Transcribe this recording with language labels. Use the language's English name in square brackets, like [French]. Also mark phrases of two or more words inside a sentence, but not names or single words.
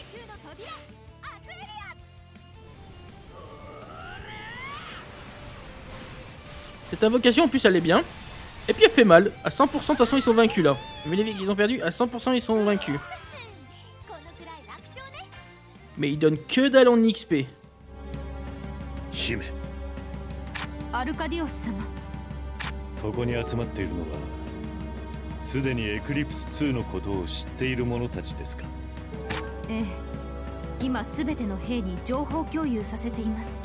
[French] Cette invocation en plus elle est bien. Et puis elle fait mal. À 100% de toute façon ils sont vaincus là. Mais les qu'ils ont perdu, à 100% ils sont vaincus. Mais ils donnent que dalle en XP. [Japanese] 姫、アルカディオス様。ここに集まっているのはすでにエクリプス2のことを知っている者たちですか？ええ、今すべての兵に情報共有させています。